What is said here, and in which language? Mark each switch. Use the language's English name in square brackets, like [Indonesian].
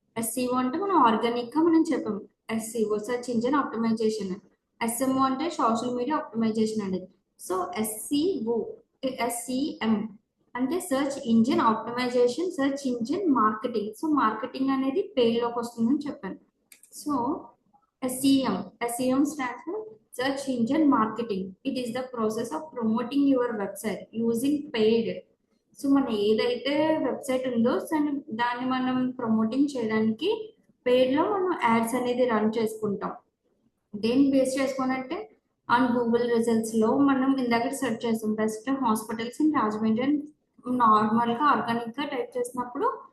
[Telugu] SCO అంటే మనం organic గా మనం చెప్పాము SCO search engine optimisation. SMO అంటే సోషల్ మీడియా ఆప్టిమైజేషన్ అనేది. సో ఎస్సీఓ ఎస్సీఎం అంటే search engine optimisation, search engine marketing. So marketing అనేది పెయిడ్ లోకి వస్తుందని చెప్పాను. [English] So SEM stands for Search Engine Marketing. It is the process of promoting your website using paid. [Telugu] So మన ఏదైతే website ఉందో దాన్ని మనం ప్రమోటింగ్ చేయడానికి పెయిడ్ లో మనం యాడ్స్ అనేది రన్ చేసుకుంటాం. దేన్ని బేస్ చేసుకోనంటే ఆన్ గూగుల్ రిజల్ట్స్ లో మనం ఇందాక సెర్చ్ చేస్తాం బెస్ట్ హాస్పిటల్స్ ఇన్ రాజమండ్రి అని నార్మల్ గా ఆర్గానిక్ గా టైప్ చేసినప్పుడు